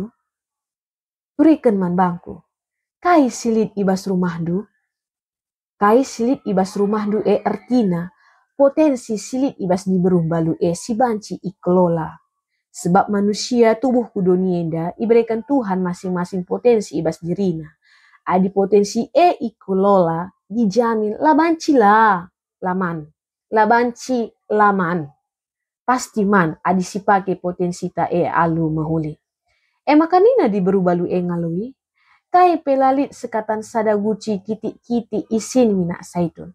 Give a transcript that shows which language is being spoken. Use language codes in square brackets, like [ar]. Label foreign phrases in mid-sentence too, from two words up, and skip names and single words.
[btx] Turikan man bangku. Kai silit ibas rumahdu. Kai silit ibas rumahdu artina potensi silit ibas diberu balu si banci ikelola. Sebab manusia tubuh kudonienda iberikan Tuhan masing-masing potensi ibas dirina. Adi potensi ikelola dijamin labanci lah laman. Labanci laman. Pasti man adi sipake potensi ta alu mahuli. Maka nina diberu balu ngalui. Kai pelalit sekatan sada guci kiti-kiti isin minak saitun.